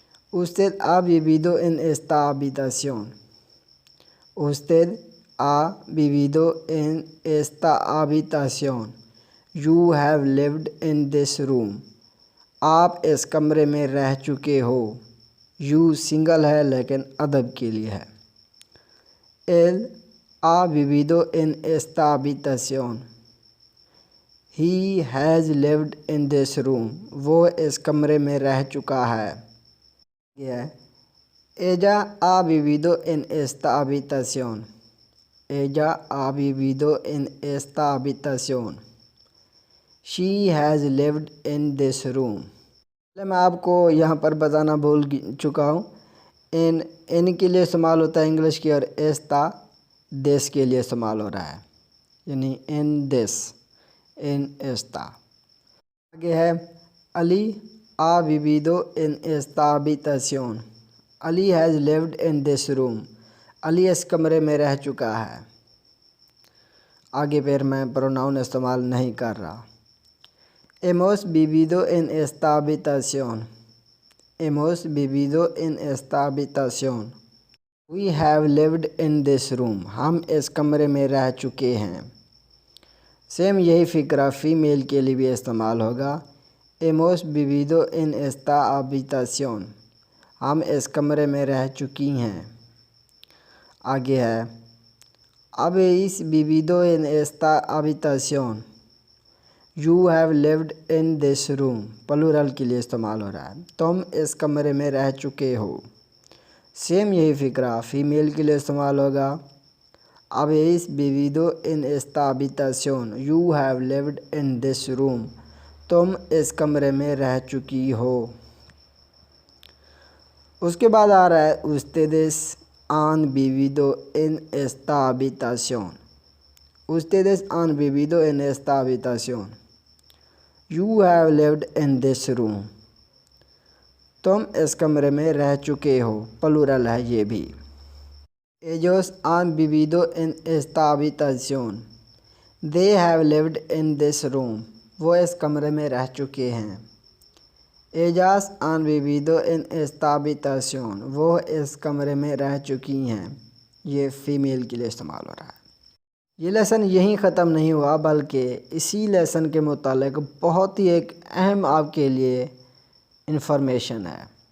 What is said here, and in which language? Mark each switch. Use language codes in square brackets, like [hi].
[es] Usted ha vivido en esta habitación, usted ha vivido en esta habitación, [en] you have lived in this room, [hi] आप इस कमरे में रह चुके हो। यू सिंगल है लेकिन अदब के लिए है। [es] Él ha vivido en esta habitación, [en] he has lived in this room, [hi] वो इस कमरे में रह चुका है। [es] यह ella ha vivido en esta habitación, ella ha vivido en esta habitación, [en] she has lived in this room। [hi] मैं आपको यहाँ पर बताना भूल चुका हूँ, इन के लिए इस्तेमाल होता है इंग्लिश की, और एस्ता देश के लिए इस्तेमाल हो रहा है, यानी इन देश, इन एस्ता। आगे है Ali [es] ha vivido en esta habitación, [hi] Ali [en] has lived in this room, [hi] Ali इस कमरे में रह चुका है। आगे फिर मैं प्रोनाउन इस्तेमाल नहीं कर रहा। [es] hemos vivido en esta habitación, hemos vivido en esta habitación, [en] we have lived in this room, [hi] हम इस कमरे में रह चुके हैं। सेम यही फ़िक्रा फ़ीमेल के लिए भी इस्तेमाल होगा। [es] hemos vivido en esta habitación, [hi] हम इस कमरे में रह चुकी हैं। आगे है [es] habéis vivido en esta habitación, [en] you have lived in this room, [hi] plural के लिए इस्तेमाल हो रहा है, तुम इस कमरे में रह चुके हो। सेम यही फ़िक्रा फ़ीमेल के लिए इस्तेमाल होगा। [es] habéis vivido en esta habitación, [en] you have lived in this room, [hi] तुम इस कमरे में रह चुकी हो। उसके बाद आ रहा है [es] ustedes han vivido en esta habitación, [hi] ustedes han vivido en esta habitación, [en] you have lived in this room, [hi] तुम इस कमरे में रह चुके हो, प्लूरल है ये भी। [es] ellos han vivido en esta habitación, [en] they have lived in this room, [hi] वो इस कमरे में रह चुके हैं। [es] ellas han vivido en esta habitación, [hi] वो इस कमरे में रह चुकी हैं, ये फ़ीमेल के लिए इस्तेमाल हो रहा है। ये लेसन यहीं ख़त्म नहीं हुआ, बल्कि इसी लेसन के मुतालिक बहुत ही एक अहम आपके लिए इंफॉर्मेशन है।